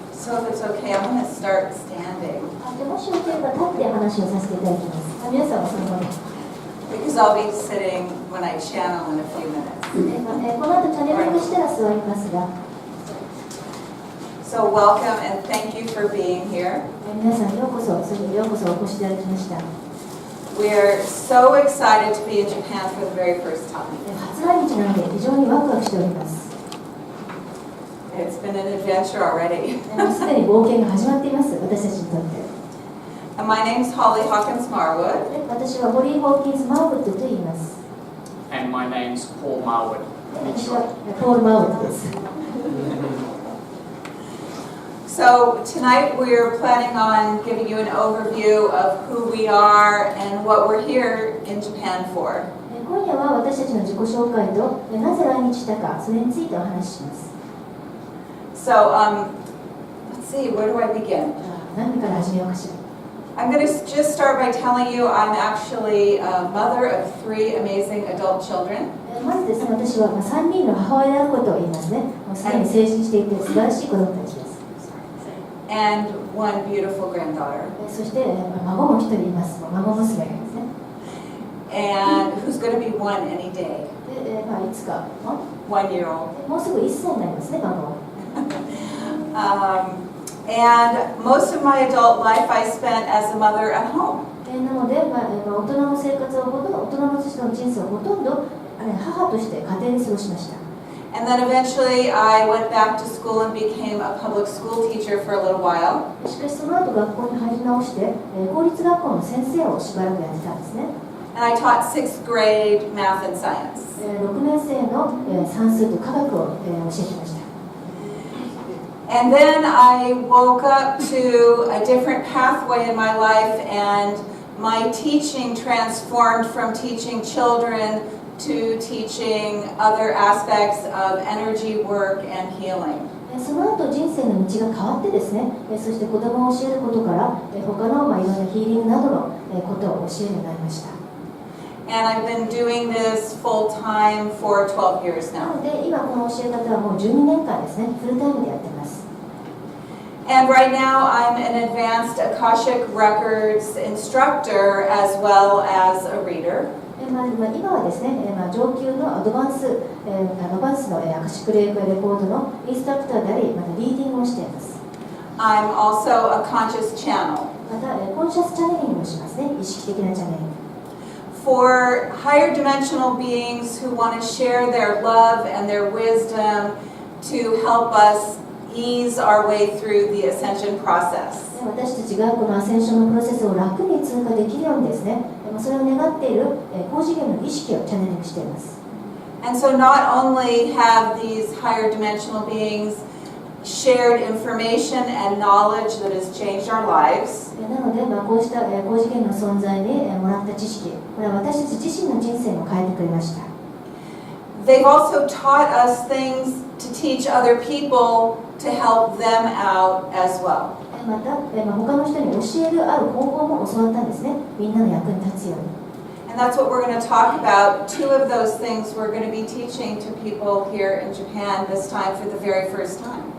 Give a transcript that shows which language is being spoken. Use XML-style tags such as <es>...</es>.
<en>So if it's okay, I'm going to start standing</en> <ja>もしよければ立って話をさせていただきます。皆さんはそのままで。</ja> <en>because I'll be sitting when I channel in a few minutes.</en> <ja>この後チャネリングしたら座りますが、</ja> <en>So welcome and thank you for being here.</en> <ja>皆さんようこそお越しいただきました。</ja> <en>We're so excited to be in Japan for the very first time.</en> <ja>初来日なので非常にワクワクしております。</ja> <en>It's been an adventure already.</en> <ja>すでに冒険が始まっています、私たちにとって。</ja> <en>And my name's Holly Hawkins Marwood.</en> <ja>私はホリー・ホーキンズ・マーウッドと言います。</ja> <en>And my name's Paul Marwood.</en> <ja>私はポール・マーウッドです。</ja> <en>So tonight we're planning on giving you an overview of who we are and what we're here in Japan for.</en> <ja>今夜は私たちの自己紹介となぜ来日したか、それについてお話しします。</ja> <en>So let's see, where do I begin?</en> <ja>何から始めようかしら。</ja> <en>I'm going to just start by telling you I'm actually a mother of 3 amazing adult children.</en> <ja>まずですね、私は3人の母親であることを言いますね。もうすでに成人していて素晴らしい子供たちです。</ja> <en>And 1 beautiful granddaughter.</en> <ja>そして孫も1人います。孫娘がいますね。</ja> <en>And who's going to be 1 any day?</en> <ja>で、いつか</ja> <en>1 year old.</en> <ja>もうすぐ1歳になりますね、孫。</ja> <en>And most of my adult life I spent as a mother at home.</en> <ja>なので、大人の生活を大人の人生をほとんど母として家庭で過ごしました。</ja> <en>And then eventually I went back to school and became a public school teacher for a little while.</en> <ja>しかしその後学校に入り直して公立学校の先生をしばらくやってたんですね。</ja> <en>And I taught 6th grade math and science.</en> <ja>6年生の算数と科学を教えてました。</ja> <en>And then I woke up to a different pathway in my life, and my teaching transformed from teaching children to teaching other aspects of energy work and healing.</en> <ja>その後人生の道が変わってですね、そして子供を教えることから他のいろんなヒーリングなどのことを教えるようになりました。</ja> <en>And I've been doing this full time for 12 years</en> <ja>な</ja> <en>now.</en> <ja>ので今この教え方はもう12年間ですね、フルタイムでやってます。</ja> <en>And right now I'm an advanced Akashic Records instructor as well as a reader.</en> <ja>今はですね、上級のアドバンスのアカシックレコードのインストラクターであり、またリーディングをしています。</ja> <en>I'm also a conscious channel.</en> <ja>またコンシャスチャネリングをしますね、意識的なチャネリング。</ja> <en>For higher dimensional beings who want to share their love and their wisdom to help us ease our way through the ascension process.</en> <ja>私たちがこのアセンションのプロセスを楽に通過できるようにですね、それを願っている高次元の意識をチャネリングしています。</ja> <en>And so not only have these higher dimensional beings shared information and knowledge that has changed our lives,</en> <ja>なので、こうした高次元の存在にもらった知識、これは私たち自身の人生も変えてくれました。</ja> <en>they've also taught us things to teach other people to help them out as well.</en> <ja>また、他の人に教えるある方法も教わったんですね。みんなの役に立つように。</ja> <en>And that's what we're going to talk about. 2 of those things we're going to be teaching to people here in Japan this time for the very first time.</en>